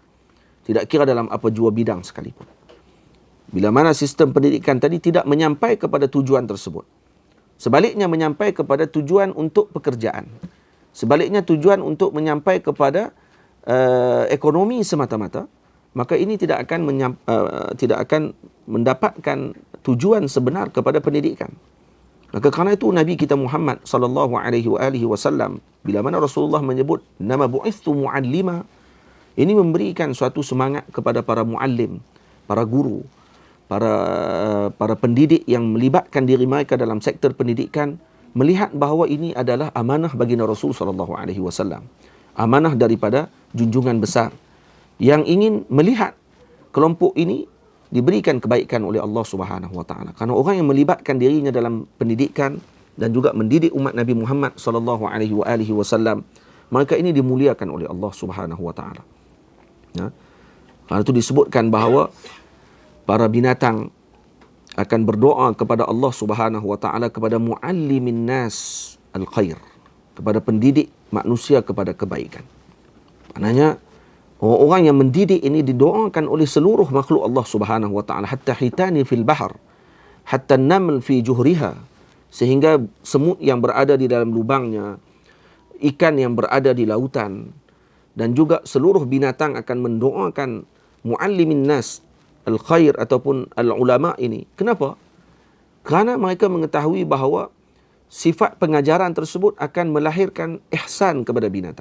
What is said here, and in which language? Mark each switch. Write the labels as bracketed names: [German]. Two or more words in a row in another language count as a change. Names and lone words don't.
[Malay] Tidak kira dalam apa jua bidang sekalipun. Bila mana sistem pendidikan tadi tidak menyampai kepada tujuan tersebut, sebaliknya menyampai kepada tujuan untuk pekerjaan, sebaliknya tujuan untuk menyampai kepada ekonomi semata-mata, maka ini tidak akan mendapatkan tujuan sebenar kepada pendidikan. Maka kerana itu Nabi kita Muhammad [Arabic] صلى الله عليه وسلم, [Malay] bila mana Rasulullah menyebut nama [Arabic] بعثت معلما, [Malay] ini memberikan suatu semangat kepada para muallim, para guru, para pendidik yang melibatkan diri mereka dalam sektor pendidikan, melihat bahawa ini adalah amanah baginda Rasul [Arabic] صلى الله عليه وسلم, [Malay] amanah daripada junjungan besar yang ingin melihat kelompok ini diberikan kebaikan oleh Allah [Arabic] سبحانه وتعالى. [Malay] Karena orang yang melibatkan dirinya dalam pendidikan dan juga mendidik umat Nabi Muhammad [Arabic] صلى الله عليه وسلم, [Malay] mereka ini dimuliakan oleh Allah [Arabic] سبحانه وتعالى. [Malay] Ya. Karena itu disebutkan bahawa para binatang akan berdoa kepada Allah [Arabic] سبحانه وتعالى [Malay] kepada [Arabic] معلمي الناس الخير, [Malay] kepada pendidik manusia kepada kebaikan. Maknanya orang-orang yang mendidik ini didoakan oleh seluruh makhluk Allah [Arabic] سبحانه وتعالى, حتى الحيتان في البحر، حتى النمل في جحرها, [Malay] sehingga semut yang berada di dalam lubangnya, ikan yang berada di lautan, dan juga seluruh binatang akan mendoakan [Arabic] معلمي الناس الخير [Malay] ataupun al-ulama ini. Kenapa? Kerana mereka mengetahui bahawa sifat pengajaran tersebut akan melahirkan ihsan kepada binatang.